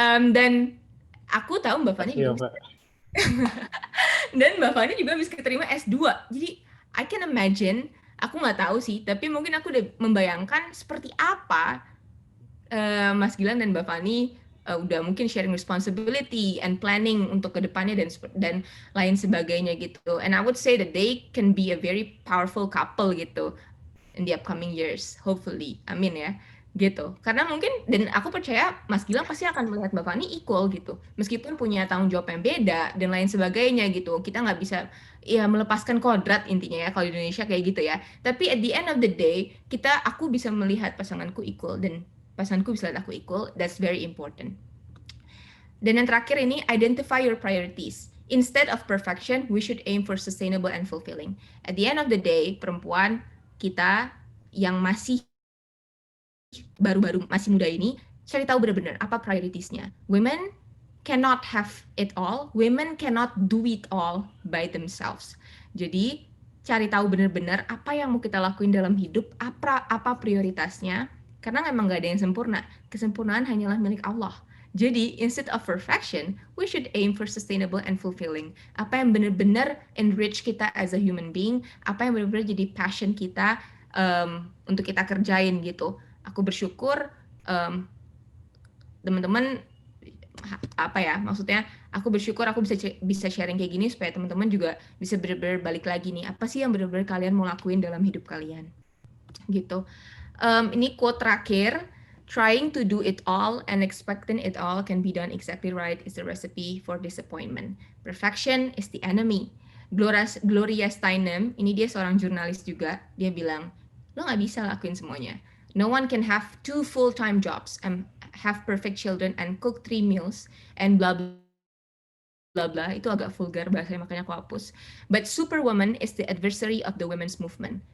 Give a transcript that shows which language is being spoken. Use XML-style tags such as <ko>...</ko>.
<id>Dan aku tahu Mbak Fani juga dan Mbak Fani juga bisa keterima S2. Jadi</id> <en>I can imagine,</en> <id>aku nggak tahu sih, tapi mungkin aku udah membayangkan seperti apa Mas Gilang dan Mbak Fani udah mungkin</id> <en>sharing responsibility and planning</en> <id>untuk kedepannya dan lain sebagainya gitu.</id> <en>And I would say that they can be a very powerful couple gitu in the upcoming years, hopefully.</en> <id>Amin ya, gitu. Karena mungkin, dan aku percaya Mas Gilang pasti akan melihat Mbak Fani equal gitu, meskipun punya tanggung jawab yang beda dan lain sebagainya gitu. Kita nggak bisa ya melepaskan kodrat intinya ya kalau di Indonesia kayak gitu ya. Tapi</id> <en>at the end of the day,</en> <id>aku bisa melihat pasanganku equal dan pasanganku bisa lihat aku equal.</id> <en>That's very important.</en> <id>Dan yang terakhir ini,</id> <en>identify your priorities. Instead of perfection, we should aim for sustainable and fulfilling. At the end of the day,</en> <id>perempuan kita yang masih baru-baru, masih muda ini, cari tahu benar-benar apa prioritasnya. Women</id> <en>cannot have it all. Women cannot do it all by themselves.</en> <id>Jadi cari tahu benar-benar apa yang mau kita lakuin dalam hidup, apa prioritasnya, karena memang nggak ada yang sempurna. Kesempurnaan hanyalah milik Allah.</id> <en>Jadi, instead of perfection, we should aim for sustainable and fulfilling.</en> <id>Apa yang benar-benar enrich kita</id> <en>as a human being,</en> <id>apa yang benar-benar jadi passion kita untuk kita kerjain gitu. Aku bersyukur teman-teman maksudnya aku bersyukur aku bisa sharing kayak gini supaya teman-teman juga bisa benar-benar balik lagi nih, apa sih yang benar-benar kalian mau lakuin dalam hidup kalian gitu. Ini quote terakhir,</id> <en>trying to do it all and expecting it all can be done exactly right is the recipe for disappointment. Perfection is the enemy.</en> <id>Gloria Steinem, ini dia seorang jurnalis juga, dia bilang, lo nggak bisa lakuin semuanya.</id> <en>No one can have 2 full-time jobs and have perfect children and cook 3 meals and blah blah blah.</en> <id>Itu agak vulgar bahasanya, makanya aku hapus.</id> <en>But Superwoman is the adversary of the women's movement.</en>